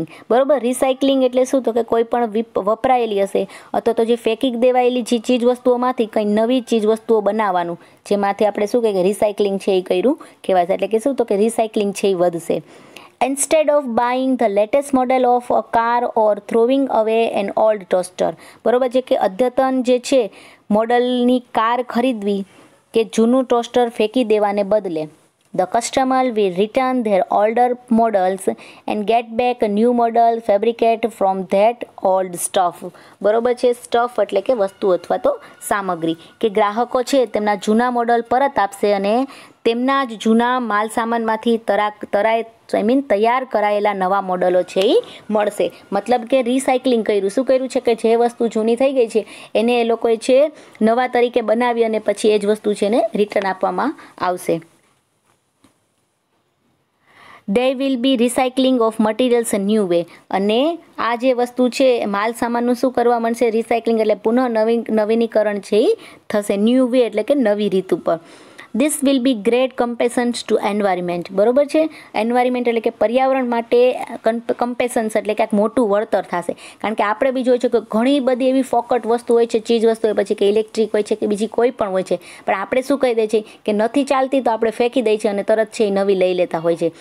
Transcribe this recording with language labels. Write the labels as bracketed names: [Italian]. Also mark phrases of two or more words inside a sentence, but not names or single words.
[Gujarati] બરોબર, રિસાયકલિંગ એટલે શું તો કે કોઈ પણ વપરાયેલી હશે અથવા તો જે ફેંકી દેવાયેલી જે ચીજ વસ્તુઓમાંથી કંઈ નવી ચીજ વસ્તુઓ બનાવવાનું, જેમાંથી આપણે શું કહીએ કે રિસાયકલિંગ છે એ કર્યું કહેવાય છે. એટલે કે શું તો કે રિસાયકલિંગ છે એ વધશે. [English] Instead of buying the latest model of a car or throwing away an old toaster. [Gujarati] બરોબર છે, કે અદ્યતન જે છે મોડલની કાર ખરીદવી કે જૂનું ટોસ્ટર ફેંકી દેવાને બદલે [English] the customer will return their older models and get back a new model fabricated from that old stuff. [Gujarati] બરોબર છે, સ્ટફ એટલે કે વસ્તુ અથવા તો સામગ્રી, કે ગ્રાહકો છે તેમના જૂના મોડલ પરત આપશે અને તેમના જ જૂના માલ સામાનમાંથી તૈયાર કરાયેલા નવા મોડલો છે એ મળશે. મતલબ કે રિસાયકલિંગ કર્યું. શું કર્યું છે કે જે વસ્તુ જૂની થઈ ગઈ છે એને એ લોકોએ છે નવા તરીકે બનાવી અને પછી એ જ વસ્તુ છે ને રિટર્ન આપવામાં આવશે. [English] They will be recycling of materials a new way. [Gujarati] અને આ જે વસ્તુ છે માલ સામાનનું શું કરવા મળશે? રિસાયકલિંગ એટલે પુનઃ નવીનીકરણ છે એ થશે. [English] new way [Gujarati] એટલે કે નવી રીત ઉપર. [English] This will be great compensation to environment. [Gujarati] બરોબર છે, એન્વાયરમેન્ટ એટલે કે પર્યાવરણ માટે કમ્પેસન્સ એટલે ક્યાંક મોટું વળતર થશે. કારણ કે આપણે બી જોઈએ છે કે ઘણી બધી એવી ફોકટ વસ્તુ હોય છે, ચીજ વસ્તુ હોય, પછી કે ઇલેક્ટ્રિક હોય છે કે બીજી કોઈ પણ હોય છે, પણ આપણે શું કહી દઈએ છીએ કે નથી ચાલતી તો આપણે ફેંકી દઈએ છીએ અને તરત છે એ નવી લઈ લેતા હોય છે.